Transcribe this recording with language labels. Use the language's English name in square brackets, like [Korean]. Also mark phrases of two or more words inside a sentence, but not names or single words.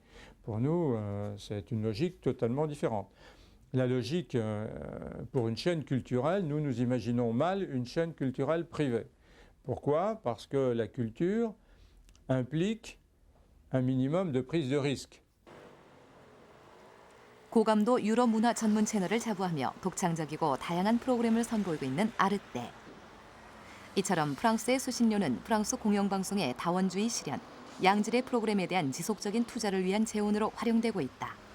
[French] Pour nous, c'est une logique totalement différente. La logique pour une chaîne culturelle, nous imaginons mal une chaîne culturelle privée. Pourquoi? Parce que la culture implique un minimum de prise de risque. [Korean] 고감도 유럽 문화 전문 채널을 자부하며 독창적이고 다양한 프로그램을 선보이고 있는 아르떼. 이처럼 프랑스의 수신료는 프랑스 공영방송의 다원주의 실현, 양질의 프로그램에 대한 지속적인 투자를 위한 재원으로 활용되고 있다.